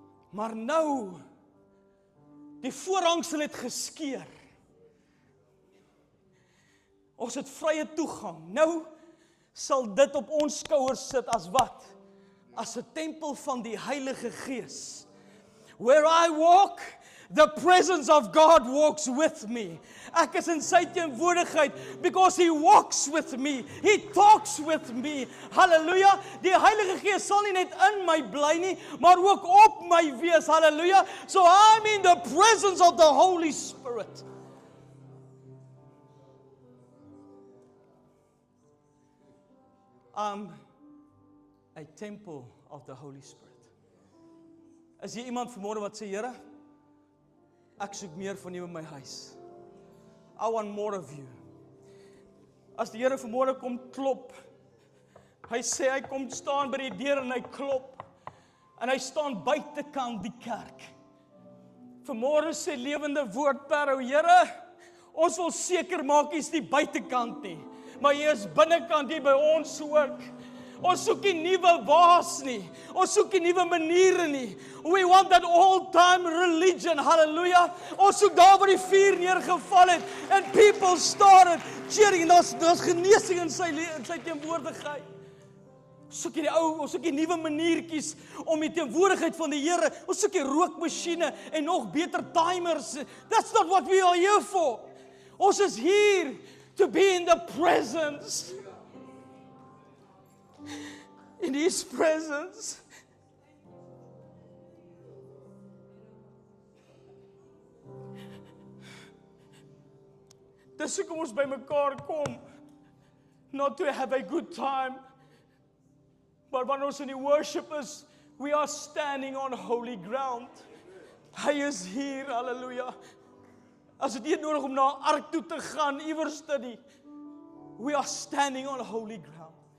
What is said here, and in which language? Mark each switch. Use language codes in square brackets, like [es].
[af] Maar nou, die voorhangsel het geskeur. Ons het vrye toegang. Nou sal dit op ons skouers sit as wat? As 'n tempel van die Heilige Gees. [en] Where I walk, the presence of God walks with me. [af] Ek is in sy teenwoordigheid [en] because He walks with me. He talks with me. [af] Halleluja. Die Heilige Gees sal nie net in my bly nie, maar ook op my wees. Halleluja. [en] So I'm in the presence of the Holy Spirit. I'm a temple of the Holy Spirit. [af] Is hier iemand vanmôre wat sê, Here, ek soek meer van U in my huis. [en] I want more of You. [af] As die Here vanmôre kom klop, hy sê hy kom staan by die deur en hy klop, en hy staan buitekant die kerk. Vanmôre sê lewende woord Parow, Here, ons wil seker maak U's nie buitekant nie, maar U is binnekant hier by ons ook. Ons soek nie nuwe waas nie. Ons soek nie nuwe maniere nie. [en] We want that all-time religion. [af] Hallelujah. Ons soek daar waar die vuur neergeval het [en] and people started cheering. [af] Daar's genesing in sy teenwoordigheid. Ons soek die nuwe maniertjies om die teenwoordigheid van die Here. Ons soek die rookmasjiene en nog beter timers. [en] That's not what we are here for. [af] Ons is hier [en] to be in the presence. In His presence. [af] Dis hoekom ons by mekaar kom. [en] Not to have a good time. [af] Maar wanneer ons in die worship is, [en] we are standing on holy ground. [af] Hy is hier, halleluja. As dit nie nodig om na 'n ark toe te gaan, iewers te nie. [en] We are standing on holy ground.